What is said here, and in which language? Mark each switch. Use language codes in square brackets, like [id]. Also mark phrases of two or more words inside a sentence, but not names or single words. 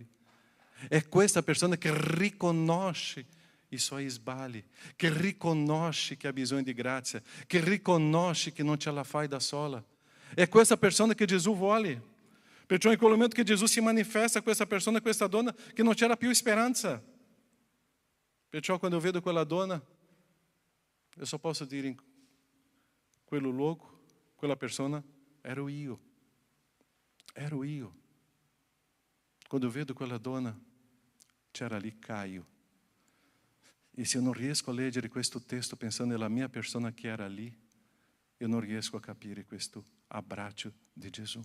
[it] È questa persona che riconosce i suoi sbagli, che riconosce che ha bisogno di grazia, che riconosce che non ce la fai da sola. È questa persona che Gesù vuole. Perciò in quel momento che Gesù si manifesta a questa persona, a questa donna, che non c'era più speranza. Perciò quando eu vedo quella donna, [pt] eu só posso [it] dire, in quello luogo, quella persona, ero io. Ero io. Quando eu vedo quella donna, c'era lì Caio. E se eu non riesco a leggere questo testo pensando nella mia persona che era lì, io non riesco a capire questo abbraccio di Gesù.